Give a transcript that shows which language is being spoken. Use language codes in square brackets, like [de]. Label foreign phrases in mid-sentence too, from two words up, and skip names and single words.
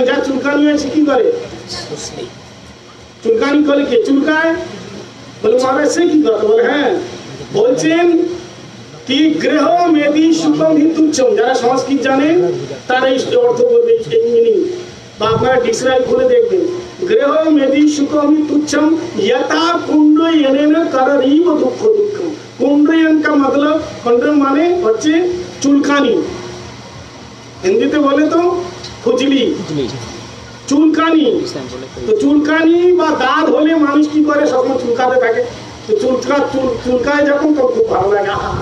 [bn] যা চুলকানি হয়েছে কি করে? চুলকানি করে কে চুলকায়? বলে মহারাজ সে কি করে? বলে হ্যাঁ, বলছেন কি [sa] গৃহ মেদি সুখম হি তুচ্ছম। [bn] যারা সংস্কৃত জানে তারা এই অর্থ বলবে, এই মিনিং। বা আপনারা ডিকশনারি খুলে দেখবেন, [sa] গৃহ মেদি সুখম হি তুচ্ছম यथा कुंडयन कररीव दुख दुःखम। [hi] कुंडयन का मतलब, [bn] कुंडयन মানে হচ্ছে চুলকানি, হিন্দিতে বলে তো খুজলি, চুলকানি। তো চুলকানি বা দাঁত হলে মানুষ কি করে? সবসময় চুলকাতে থাকে। তো চুলকায় যখন তো খুব ভালো লাগে।